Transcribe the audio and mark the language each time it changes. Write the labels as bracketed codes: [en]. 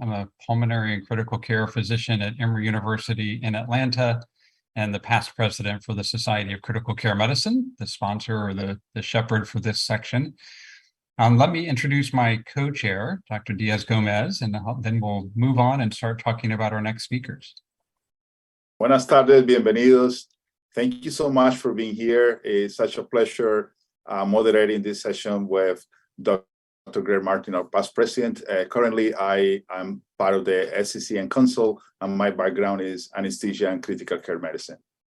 [en] I'm a pulmonary and critical care physician at Emory University in Atlanta, and the past president for the Society of Critical Care Medicine, the sponsor or the shepherd for this section. Let me introduce my co-chair, Dr. Diaz-Gomez, and then we'll move on and start talking about our next speakers. [es] Buenas tardes, bienvenidos. [en] Thank you so much for being here. It's such a pleasure moderating this session with Dr. Greg Martin, our past president. Currently, I am part of the SCCN Council, and my background is anesthesia and critical care medicine.